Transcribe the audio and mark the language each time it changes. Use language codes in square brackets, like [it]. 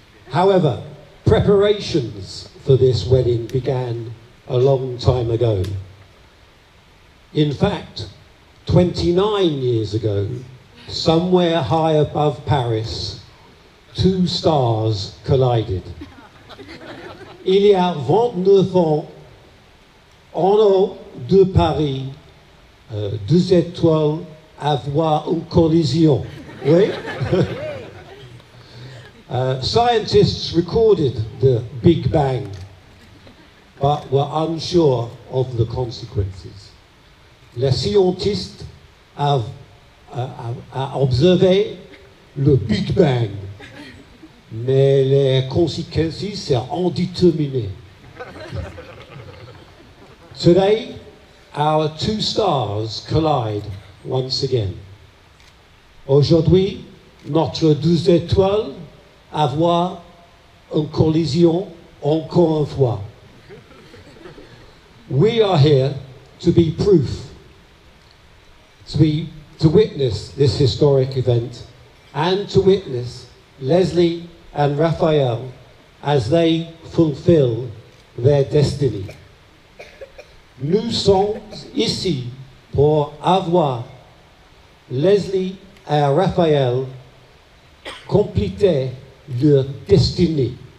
[en] However, preparations for this wedding began a long time ago. In fact, 29 years ago, somewhere high above Paris, two stars collided. [fr] Il y a 29 ans, en haut de Paris, deux étoiles avoir une collision. Oui? [en] Scientists recorded the Big Bang, but were unsure of the consequences. [fr] Les scientistes [en] have [fr] observé le Big Bang, mais les conséquences sont indéterminées. [en] Today, our two stars collide once again. [fr] Aujourd'hui, notre deux étoiles avoir une collision encore une fois. [en] We are here to be proof, to witness this historic event, and to witness Leslie and Raphael as they fulfill their destiny. [fr] Nous sommes ici pour avoir Leslie et Raphael compléter leur destinée.